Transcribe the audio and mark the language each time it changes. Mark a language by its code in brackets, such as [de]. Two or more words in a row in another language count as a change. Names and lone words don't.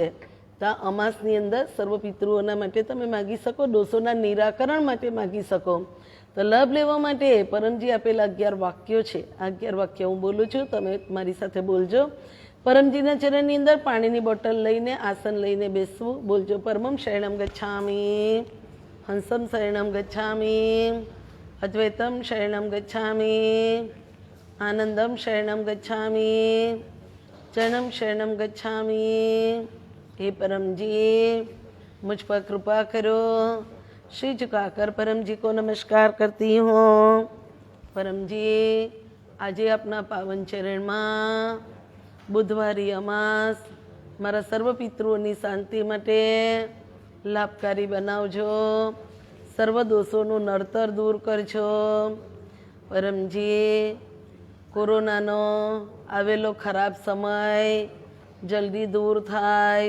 [gu] તો આ અમાસની અંદર સર્વ પિતૃઓના માટે તમે માગી શકો, દોષોના નિરાકરણ માટે માગી શકો. તો લાભ લેવા માટે પરમજી આપેલા 11 વાક્યો છે. આ 11 વાક્ય હું બોલું છું, તમે મારી સાથે બોલજો. પરમજીના ચરણની અંદર પાણીની બોટલ લઈને, આસન લઈને બેસવું. [sa] બોલજો परमं शरणम् गच्छामि, हंसम् शरणम् गच्छामि, अद्वैतम् शरणम् गच्छामि, आनन्दम् शरणम् गच्छामि, चरणम् शरणम् गच्छामि. [hi] हे परम जी, मुझ पर कृपा करो. श्री झुकाकर परम जी को नमस्कार करती हूँ. परम जी, [gu] આજે આપના પાવન ચરણમાં બુધવારી અમાસ મારા સર્વ પિતૃઓની શાંતિ માટે લાભકારી બનાવજો. સર્વ દોષોનું નડતર દૂર કરજો. પરમજી, કોરોનાનો આવેલો ખરાબ સમય જલ્દી દૂર થાય.